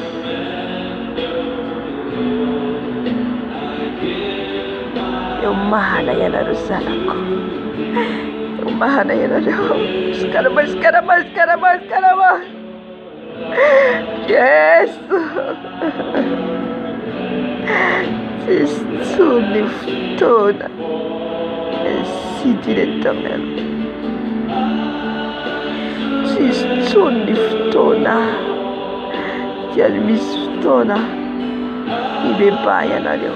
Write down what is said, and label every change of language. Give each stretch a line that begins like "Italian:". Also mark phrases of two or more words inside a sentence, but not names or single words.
Malagasy: Eo mahana ianareo zanako. Eo mahana ianareo. Sikarama. Yesu. Tsisy tsony fotoana.
French: Ainsi dit l'Éternel.
Malagasy: Tsisy tsony fotoana. Dia misy fotoana ibeba ianareo.